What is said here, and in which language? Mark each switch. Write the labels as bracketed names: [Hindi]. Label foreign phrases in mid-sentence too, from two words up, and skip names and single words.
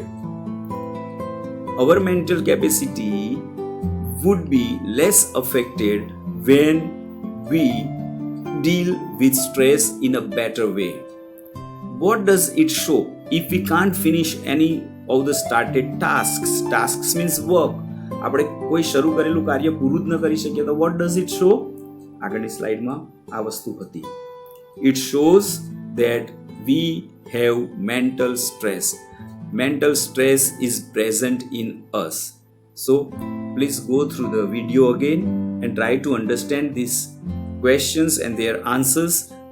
[English] Our mental capacity would be less affected when we deal with stress in a better way. What does it show? If we can't finish any of the started tasks, tasks means work, [Gujarati] આપણે કોઈ શરૂ કરેલું કાર્ય પૂરું જ ન કરી શકીએ તો [English] what does it show? [Gujarati] આગળની સ્લાઇડમાં આ વસ્તુ હતી. [English] It shows that we have mental stress. Mental stress is present in us. So please go through the video again and try to understand these questions and their answers.